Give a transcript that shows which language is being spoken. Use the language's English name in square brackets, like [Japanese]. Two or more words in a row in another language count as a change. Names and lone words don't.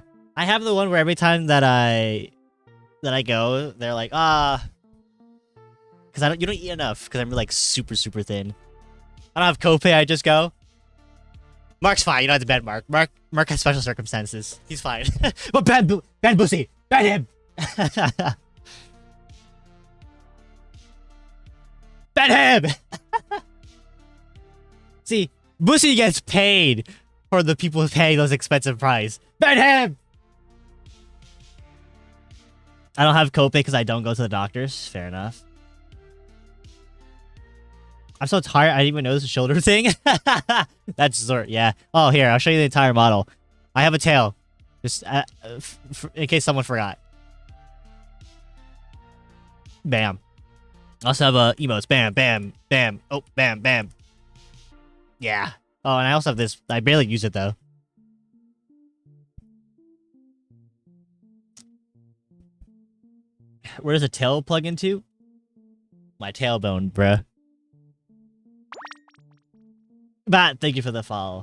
[English] I have the one where every time that I go, they're like, because you don't eat enough, because I'm like super thin. I don't have copay, I just go. Mark's fine, you don't have to ban Mark. Mark has special circumstances. He's fine. But ban Bussy! Ban him! Ban him! See, Bussy gets paid for the people paying those expensive prices. Ban him! I don't have copay because I don't go to the doctors. Fair enough. I'm so tired, I didn't even notice the shoulder thing. That's Zort, yeah. Oh, here, I'll show you the entire model. I have a tail. Just in case someone forgot. Bam. I also have emotes. Bam, bam, bam. Oh, bam, bam. Yeah. Oh, and I also have this. I barely use it, though. Where does the tail plug into? My tailbone, bruh. Matt, thank you for the follow.